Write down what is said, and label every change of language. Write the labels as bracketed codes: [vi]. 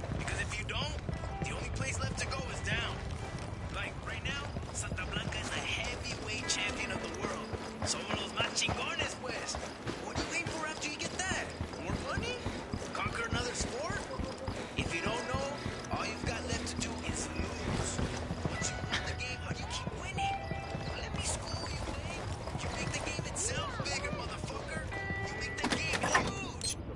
[en] Because if you don't, the only place left to go is down. Like, right now, Santa Blanca is the heavyweight champion of the world. [es] Somos los más chingones, pues. [en] What are you waiting for after you get that? More money? Conquer another sport? If you don't know, all you've got left to do is lose. Once you win the game, how do you keep winning? Let me school you, eh? You make the game itself bigger, motherfucker. You make the game huge.